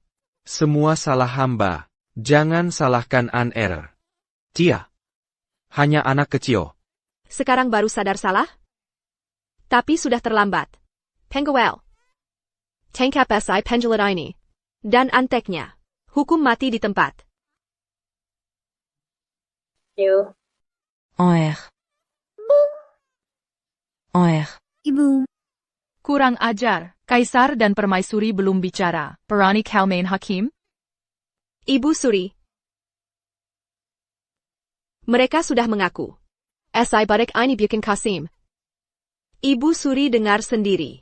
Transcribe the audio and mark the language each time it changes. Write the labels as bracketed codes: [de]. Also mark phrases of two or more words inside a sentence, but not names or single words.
[id] Semua salah hamba. Jangan salahkan An-er. Dia. Hanya anak kecil. Sekarang baru sadar salah? Tapi sudah terlambat. Penggawel. Tangkap si penjelat ini. Dan anteknya. Hukum mati di tempat. En R. En R. Ibu. Kurang ajar, Kaisar dan Permaisuri belum bicara. Berani kau main hakim? Ibu Suri. Mereka sudah mengaku. Si badak ini bukan Kasim. Ibu Suri dengar sendiri.